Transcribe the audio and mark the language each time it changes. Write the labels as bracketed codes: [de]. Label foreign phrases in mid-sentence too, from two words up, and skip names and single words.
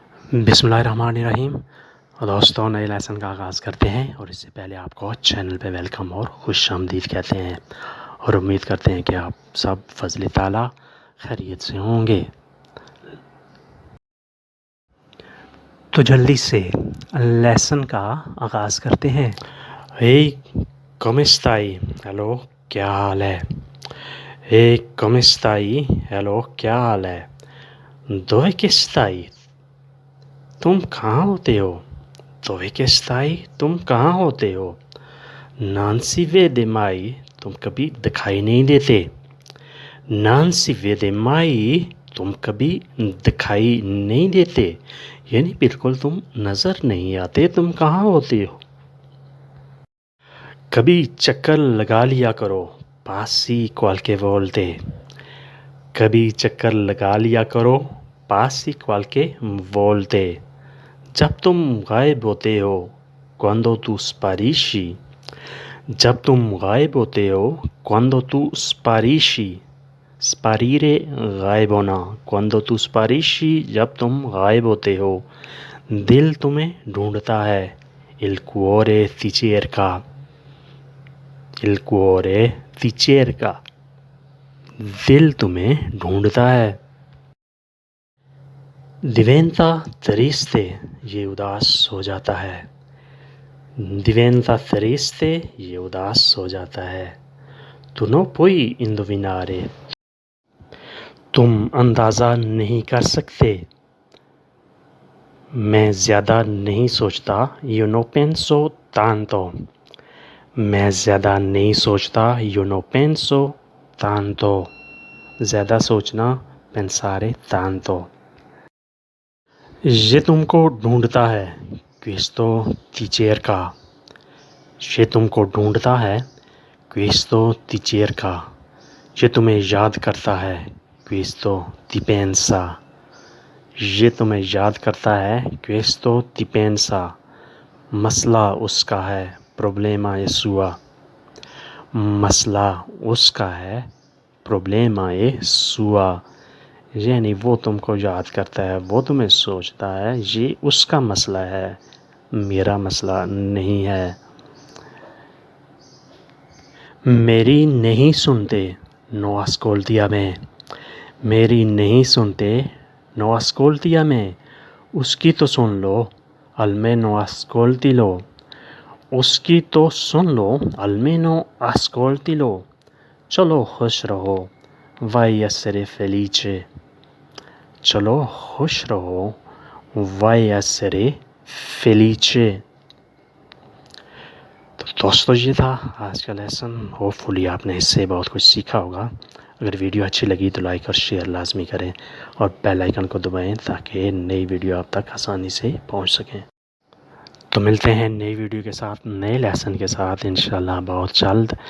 [ar] بسم اللہ الرحمن الرحیم۔ [ur] دوستوں، نئے لیسن کا آغاز کرتے ہیں اور اس سے پہلے آپ کو چینل پہ ویلکم اور خوش آمدید کہتے ہیں اور امید کرتے ہیں کہ آپ سب فضل تعالیٰ خیریت سے ہوں گے۔ تو جلدی سے لیسن کا آغاز کرتے ہیں۔ [it] come stai؟ [ur] ہیلو، کیا حال ہے؟ [it] come stai؟ [ur] ہیلو، کیا حال ہے؟ [it] dove che stai؟ [ur] تم کہاں ہوتے ہو؟ [it] dove che stai؟ [ur] تم کہاں ہوتے ہو؟ [it] non si vede mai؟ [ur] تم کبھی دکھائی نہیں دیتے۔ [it] non si vede mai؟ [ur] تم کبھی دکھائی نہیں دیتے، یعنی بالکل تم نظر نہیں آتے، تم کہاں ہوتے ہو؟ کبھی چکر لگا لیا کرو، [it] passi qualche volte۔ [ur] کبھی چکر لگا لیا کرو، [it] passi qualche volte۔ [ur] جب تم غائب ہوتے ہو، [it] quando tu sparisci۔ [ur] جب تم غائب ہوتے ہو، [it] quando tu sparisci۔ [ur] sparire غائب ہونا، [it] quando tu sparisci [ur] جب تم غائب ہوتے ہو۔ دل تمہیں ڈھونڈتا ہے، [it] il cuore ti cerca۔ il cuore ti cerca۔ [ur] دل تمہیں ڈھونڈتا ہے۔ [it] diventa triste؟ [ur] یہ اداس ہو جاتا ہے۔ [it] diventa triste؟ [ur] یہ اداس ہو جاتا ہے۔ [it] tu non puoi indovinare؟ [ur] تم اندازہ نہیں کر سکتے۔ میں زیادہ نہیں سوچتا، [it] io non penso tanto۔ [ur] میں زیادہ نہیں سوچتا، [it] io non penso tanto۔ [ur] زیادہ سوچنا، [it] pensare tanto۔ [ur] یہ تم کو ڈھونڈتا ہے، [it] questo ti cerca۔ [ur] یہ تم کو ڈھونڈتا ہے، [it] questo ti cerca۔ [ur] یہ تمہیں یاد کرتا ہے، [it] questo ti pensa۔ [ur] یہ تمہیں یاد کرتا ہے، [it] questo ti pensa۔ [ur] مسئلہ اس کا ہے، [it] problema è sua۔ [ur] مسئلہ اس کا ہے، [it] problema è sua۔ [ur] یعنی وہ تم کو یاد کرتا ہے، وہ تمہیں سوچتا ہے، یہ اس کا مسئلہ ہے، میرا مسئلہ نہیں ہے۔ میری نہیں سنتے، [it] no ascolti a me۔ [ur] میری نہیں سنتے، [it] no ascolti a me۔ [ur] اس کی تو سن لو، [it] almeno ascoltilo۔ [ur] اس کی تو سن لو، [it] almeno ascoltilo۔ [ur] چلو خوش رہو، [it] vai essere felice۔ [ur] چلو خوش رہو، [it] vai essere felice۔ [ur] تو دوستو، یہ تھا آج کا لیسن۔ ہوپفلی آپ نے اس سے بہت کچھ سیکھا ہوگا۔ اگر ویڈیو اچھی لگی تو لائک اور شیئر لازمی کریں اور بیل آئیکن کو دبائیں تاکہ نئی ویڈیو آپ تک آسانی سے پہنچ سکیں۔ تو ملتے ہیں نئی ویڈیو کے ساتھ، نئے لیسن کے ساتھ انشاءاللہ بہت جلد۔